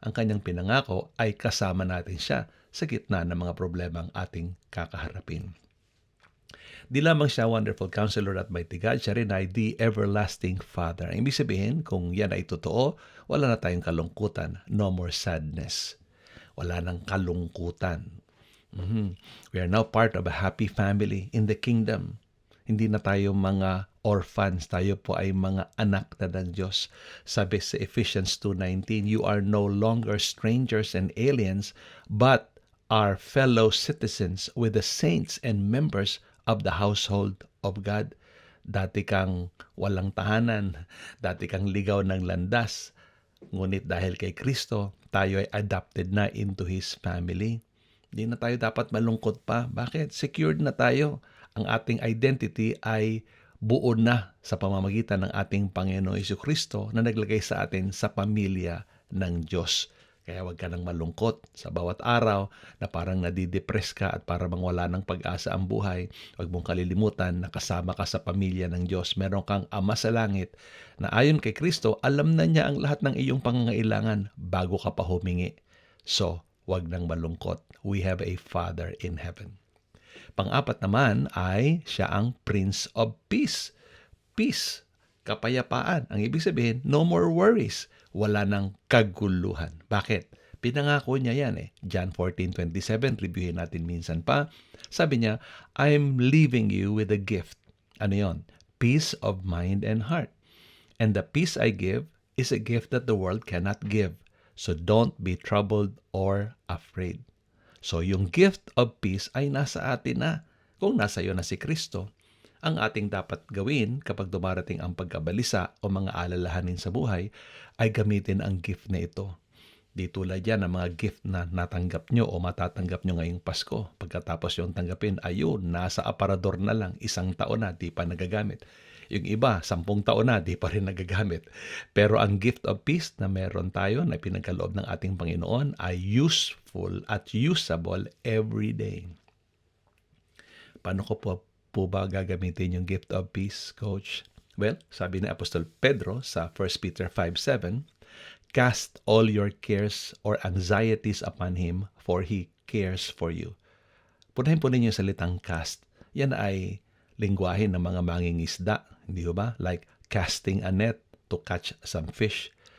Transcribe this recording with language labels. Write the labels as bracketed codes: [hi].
[tl] Ang kanyang pinangako ay kasama natin siya sa gitna ng mga problemang ating kakaharapin. Di lamang siya Wonderful Counselor at Mighty God, siya rin ay the Everlasting Father. Ang ibig sabihin, kung yan ay totoo, wala na tayong kalungkutan. [en] No more sadness. [tl] Wala nang kalungkutan. [en] We are now part of a happy family in the kingdom. [tl] Hindi na tayo mga orphans, tayo po ay mga anak na ng Diyos. Sabi sa [en] Ephesians 2:19, you are no longer strangers and aliens, but are fellow citizens with the saints and members of the household of God. [tl] Dati kang walang tahanan, dati kang ligaw ng landas, ngunit dahil kay Kristo, tayo ay adopted na [en] into His family. [tl] Hindi na tayo dapat malungkot pa. Bakit? Secured na tayo. Ang ating identity ay buo na sa pamamagitan ng ating Panginoong Jesucristo na naglagay sa atin sa pamilya ng Diyos. Kaya huwag ka nang malungkot sa bawat araw na parang nadidepress ka at para bang wala ng pag-asa ang buhay. Huwag mong kalilimutan na kasama ka sa pamilya ng Diyos. Meron kang Ama sa langit na ayon kay Kristo, alam na niya ang lahat ng iyong pangangailangan bago ka pa humingi. So, huwag nang malungkot. [en] We have a Father in heaven. [tl] Pang-apat naman ay siya ang Prince of Peace. Peace, kapayapaan. Ang ibig sabihin, [en] no more worries. [tl] Wala nang kaguluhan. Bakit? Pinangako niya yan eh. John 14:27, reviewin natin minsan pa. Sabi niya, [en] I'm leaving you with a gift. [tl] Ano yon? [en] Peace of mind and heart. And the peace I give is a gift that the world cannot give. So don't be troubled or afraid. [tl] So yung gift of peace ay nasa atin na. Kung nasa iyo na si Kristo, ang ating dapat gawin kapag dumarating ang pagkabalisa o mga alalahanin sa buhay ay gamitin ang gift na ito. Di tulad yan ng mga gift na natanggap nyo o matatanggap nyo ngayong Pasko. Pagkatapos yung tanggapin, ayun, nasa aparador na lang, 1 taon na, di pa nagagamit. Yung iba, 10 taon na, di pa rin nagagamit. Pero ang gift of peace na meron tayo na pinagkaloob ng ating Panginoon ay useful at [en] usable every day. [tl] Paano ko po ba gagamitin yung gift of peace, Coach? [en] Well, [tl] sabi ni Apostol Pedro sa [en] 1 Peter 5:7, cast all your cares or anxieties upon Him, for He cares for you. [tl] Punahin po ninyo yung salitang cast. Yan ay lingwahe ng mga mangingisda, hindi ba? [en] Like casting a net to catch some fish.